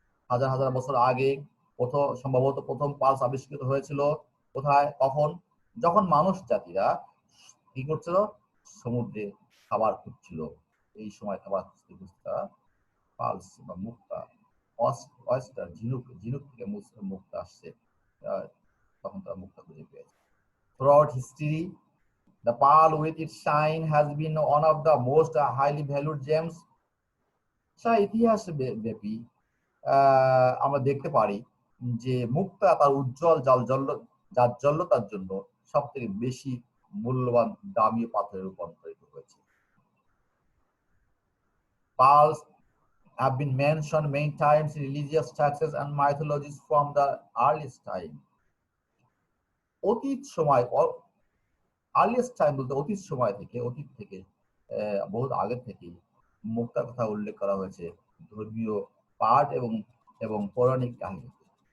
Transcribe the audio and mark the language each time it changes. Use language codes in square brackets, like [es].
[bn] হাজার হাজার বছর আগে সম্ভবত প্রথম পালস আবিষ্কৃত হয়েছিল কোথায়, কখন? যখন মানুষ জাতিরা কি করছিল? সমুদ্রে খাবার খুঁজছিল। এই সময় খাবার খুঁজতে খুঁজতে পালস বা মুক্তা, অয়েস্টার, ঝিনুক থেকে মুক্তা আসছে, তখন তারা মুক্তা খুঁজে পেয়েছে। [en] Throughout history, the pearl with its shine has been one of the most highly valued gems. [bn] ইতিহাস ব্যাপী আমরা দেখতে পারি যে মুক্তা তার উজ্জ্বল জাজ্বল্যতার জন্য সব থেকে বেশি মূল্যবান দামি পাথরে রূপান্তরিত হয়েছে। [en] Pearls have been mentioned many times in religious texts and mythologies from the earliest time. [bn] অতীত সময়, আর্লিয়েস্ট টাইম বলতে অতীত সময় থেকে, অতীত থেকে বহুত আগে থেকে মুক্তার কথা উল্লেখ করা হয়েছে ধর্মীয় পাঠ এবং পৌরাণিক কাহিনীতে।